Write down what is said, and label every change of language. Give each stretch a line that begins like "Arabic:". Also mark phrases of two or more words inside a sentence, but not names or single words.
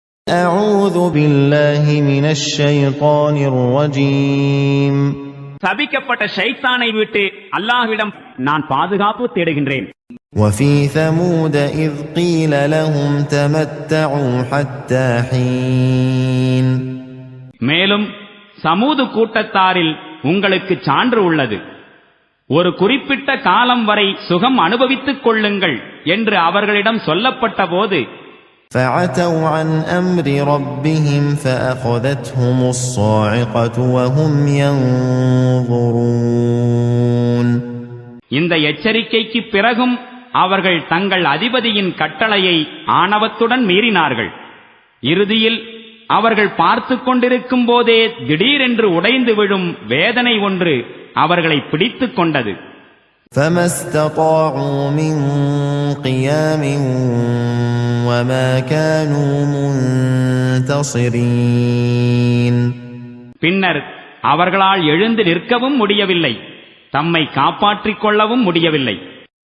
Arabic: أعوذ بالله من الشيطان الرجيم.
Tamil: சபிக்கப்பட்ட ஷைத்தானை விட்டு அல்லாஹ்விடம் நான் பாதுகாப்பு தேடுகின்றேன்.
Arabic: وفي ثمود إذ قيل لهم تمتعوا حتى حين.
Tamil: மேலும் சமூது கூட்டத்தாரில் உங்களுக்கு சான்று உள்ளது. ஒரு குறிப்பிட்ட காலம் வரை சுகம் அனுபவித்துக் கொள்ளுங்கள் என்று அவர்களிடம் சொல்லப்பட்ட போது
Arabic: فعتوا عن أمر ربهم فأخذتهم الصاعقة وهم ينظرون.
Tamil: இந்த எச்சரிக்கைக்கு பிறகும் அவர்கள் தங்கள் அதிபதியின் கட்டளையை ஆணவத்துடன் மீறினார்கள். இறுதியில் அவர்கள் பார்த்து கொண்டிருக்கும் போதே திடீரென்று உடைந்து விழும் வேதனை ஒன்று அவர்களை பிடித்துக் கொண்டது.
Arabic: فما استطاعوا من قيام وما كانوا منتصرين.
Tamil: பின்னர் அவர்களால் எழுந்து நிற்கவும் முடியவில்லை, தம்மை காப்பாற்றிக் கொள்ளவும் முடியவில்லை.